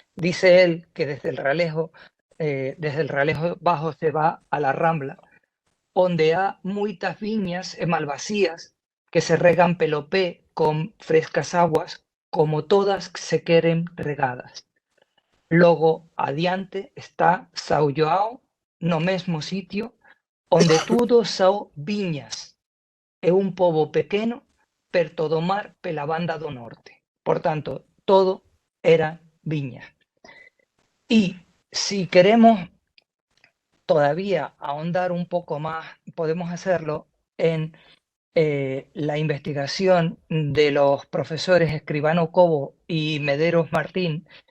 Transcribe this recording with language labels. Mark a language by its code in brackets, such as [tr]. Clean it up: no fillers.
[es] Dice él que desde el Realejo Bajo se va a la Rambla, donde hay muchas viñas [gl] e malvasías que se regan pelo pé con frescas aguas, como todas se queren regadas. Logo adiante está São João, no mesmo sitio, onde tudo são viñas, e un pobo pequeno perto do mar pela banda do norte. [es] Por tanto, todo era viñas. Y si queremos todavía ahondar un poco más, podemos hacerlo en la investigación de los profesores Escribano Cobo y Mederos Martín,